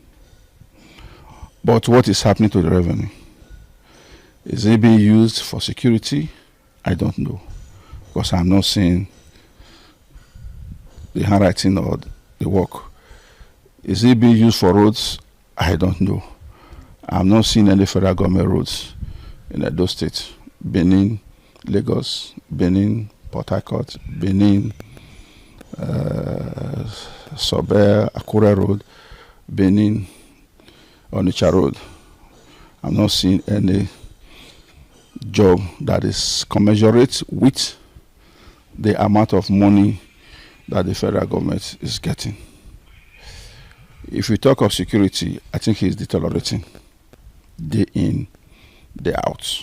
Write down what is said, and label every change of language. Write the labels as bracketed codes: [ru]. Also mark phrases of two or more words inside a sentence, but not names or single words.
[en] But what is happening to the revenue? Is it being used for security? I don't know, because I'm not seeing the handwriting or the work. Is it being used for roads? I don't know. I'm not seeing any federal government roads in Edo State. Benin, Lagos, Benin, Port Harcourt, Benin, Sober, Akure Road, Benin, Onitsha Road. I'm not seeing any job that is commensurate with the amount of money that the federal government is getting. If we talk of security, I think it's deteriorating day in, day out.